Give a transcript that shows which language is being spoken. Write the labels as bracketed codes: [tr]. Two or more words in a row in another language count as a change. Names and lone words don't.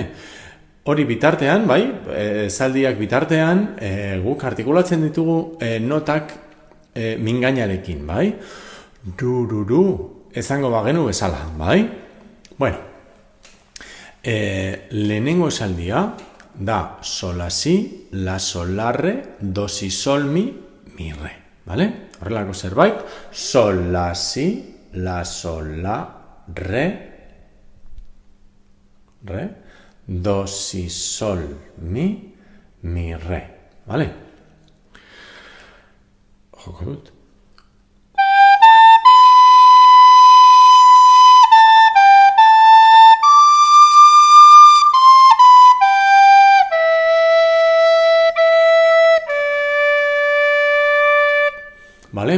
[eu] Hori bitartean, bai, esaldiak bitartean, guk artikulatzen ditugu notak mingainarekin, bai? Du, ezango bagenu bezala, bai? Bueno, lehenengo esaldia da sol, la, si, la, sol, la, re, do, si, sol, mi, re, bale? Horrelako zerbait, sol, la, si, la, sol, la, re, do, si, sol, mi, re, bale? Joko dut. Vale?